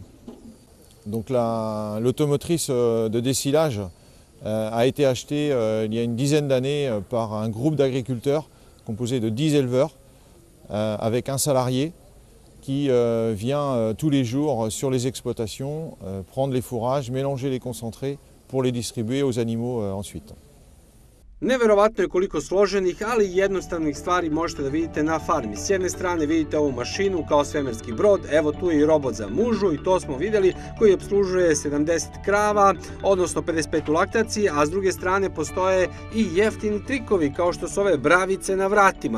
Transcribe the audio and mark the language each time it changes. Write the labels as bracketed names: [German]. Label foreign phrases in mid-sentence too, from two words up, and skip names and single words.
[French] Donc l'automotrice de dessilage a été achetée il y a une dizaine d'années par un groupe d'agriculteurs composé de 10 éleveurs avec un salarié qui vient tous les jours sur les exploitations prendre les fourrages, mélanger les concentrés pour les distribuer aux animaux ensuite. [Serbian] Neverovatno je koliko složenih, ali jednostavnih stvari možete da vidite na farmi. S jedne strane vidite ovu mašinu kao svemirski brod, evo tu je i robot za mužu i to smo videli, koji obslužuje 70 krava, odnosno 55 u laktaciji, a s druge strane postoje i jeftini trikovi kao što su ove bravice na vratima.